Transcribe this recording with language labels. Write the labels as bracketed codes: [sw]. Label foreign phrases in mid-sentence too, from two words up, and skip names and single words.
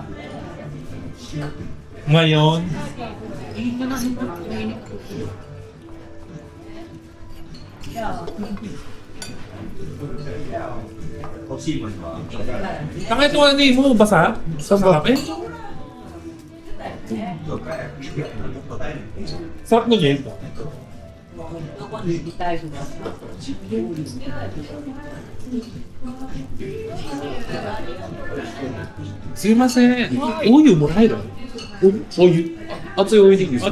[tl] Ngayon, Tanga ito ano mo, basa? Sarap eh. Sarap na yun. [ja] すいません。お湯もらえるお湯。熱いお湯でいいですか？